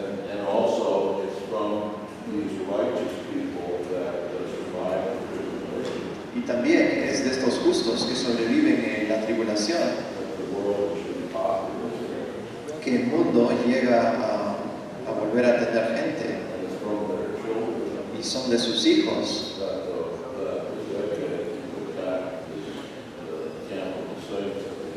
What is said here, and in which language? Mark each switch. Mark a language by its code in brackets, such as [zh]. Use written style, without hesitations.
[en] And also it's from these righteous people that survive the tribulation [es] Y también es de estos justos que sobreviven en la tribulación [en] that the world should populate. [es] que el mundo llega a volver a tener gente, [en] And it's from their children [es] y son de sus hijos [en] that the wicked attack the camp of the saints.